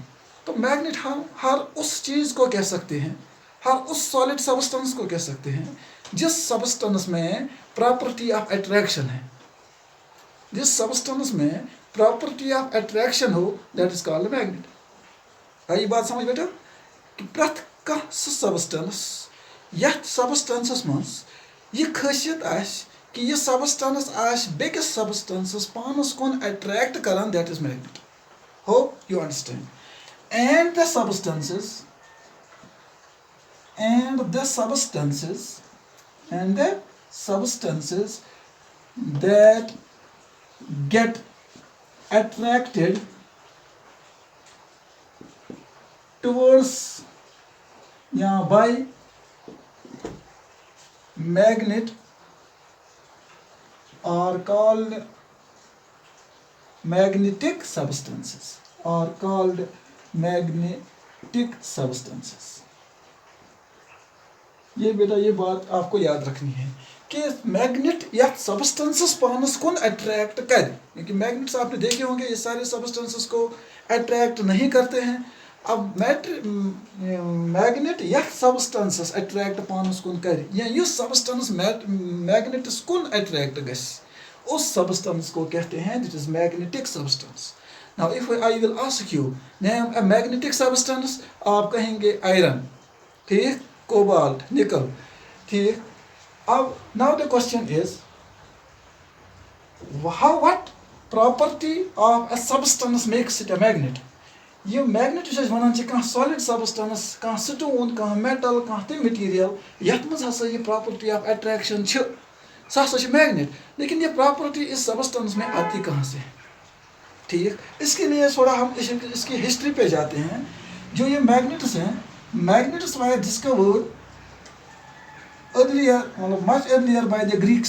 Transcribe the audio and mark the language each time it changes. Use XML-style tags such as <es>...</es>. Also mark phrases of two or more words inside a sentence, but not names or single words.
<hi>तो मैग्नेट हम हर उस चीज़ को कह सकते हैं, हर उस सॉलिड सब्सटेंस को कह सकते हैं जिस सब्सटेंस में</hi> <en>property of attraction</en> <hi>है. जिस सब्सटेंस में</hi> <en>property of attraction हो, that is called magnet.</en> <ks>आई बात समझ बेटा कि प्रथ कह सब्सटेंस यथ सब्सटेंसस मज यह खासियत आस कि यह सब्सटेंस आस बेकिस सब्सटेंसस पानस कुन अट्रैक्ट करान,</ks> <en>that is magnet. hope you understand. and the substances that get attracted towards by magnet are called magnetic substances.</en> <hi>ये बेटा ये बात आपको याद रखनी है कि मैग्नेट या सब्सटेंसेस</hi> <ks>पानस कुन अट्रैक्ट कर,</ks> <hi>क्योंकि मैग्नेट्स आपने देखे होंगे ये सारे सब्सटेंसेस को अट्रैक्ट नहीं करते हैं. अब मैग्नेट या सब्सटेंसेस अट्रैक्ट</hi> <ks>पानस कुन कर, या युस सब्सटेंस मैग्नेट्स कुन अट्रैक्ट गस,</ks> <hi>उस सब्सटेंस को कहते हैं</hi> <en>that is magnetic substance. now if I will ask you name a magnetic substance,</en> <hi>आप कहेंगे</hi> <en>आयरन, ठीक, कोबाल्ट, निकल, ठीक. अब now the question is what property of a substance makes it a magnet.</en> <ks>ये मैग्नेट जो वनान कह सॉलिड सब्सटेंस, कह स्टोन, कह मेटल, कह तम मटीरियल यथ मज हसा ये</ks> <en>property of attraction</en> <ks>सह हसा मैग्नेट.</ks> <hi>लेकिन ये प्रॉपर्टी इस सब्सटेंस में आती कहाँ से? ठीक, इसके लिए थोड़ा हम इसकी हिस्ट्री पे जाते हैं. जो ये मैग्नेट्स हैं,</hi> <en>magnets were discovered earlier, मतलब much earlier by the Greeks.</en>